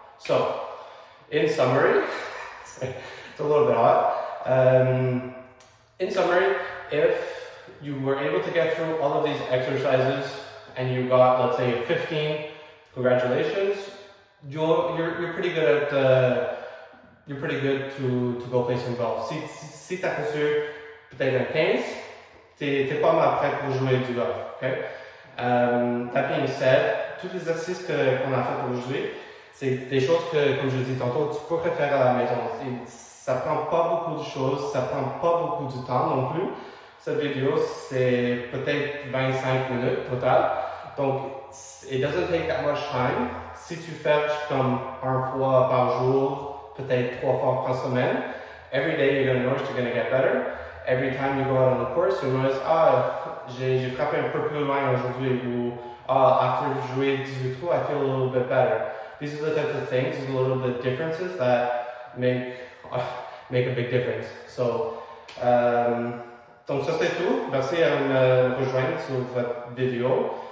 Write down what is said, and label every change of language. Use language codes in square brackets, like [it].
[en] So, in summary, it's a little bit hot. In summary, if you were able to get through all of these exercises and you got, let's say, a 15, congratulations. You're pretty good at you're pretty good to go play some golf. [fr] Si tu as reçu peut-être un 15, t'es pas mal prêt pour jouer du golf. Okay? [en] That being said, [fr] tous les exercices qu'on a fait aujourd'hui, c'est des choses que, comme je dis tantôt, tu pourrais faire à la maison. Ça prend pas beaucoup de choses, ça prend pas beaucoup de temps non plus. Cette vidéo, c'est peut-être 25 minutes total. [en] Donc, it doesn't take that much time. [fr] Si tu fais comme un fois par jour, peut-être 3 fois par semaine, [en] every day you're going to notice you're going to get better. Every time you go out on the course, you'll notice, [fr] j'ai frappé un peu plus loin aujourd'hui, ou [en] after [fr] jouer 18 trous, [en] I feel a little bit better. These are the types of things, these little bit differences that make a big difference. [fr] So, donc ça c'est tout. Merci à me rejoindre sur votre vidéo.